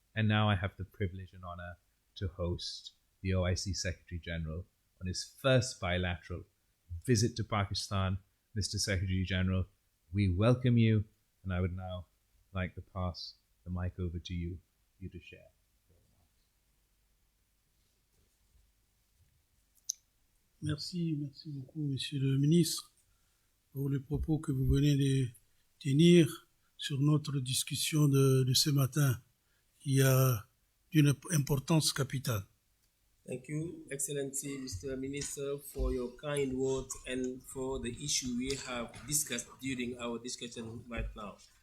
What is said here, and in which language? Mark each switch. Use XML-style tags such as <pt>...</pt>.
<en>And now I have the privilege and honor to host the OIC Secretary General on his first bilateral visit to Pakistan. Mr. Secretary General, we welcome you, and I would now like to pass the mic over to you to share.</en> <fr>Merci beaucoup, Monsieur le Ministre, pour les propos que vous venez de tenir sur notre discussion de ce matin, qui a d'une importance capitale.</fr> <en>Thank you, Excellency Mr. Minister, for your kind words and for the issue we have discussed during our discussion right now.</en>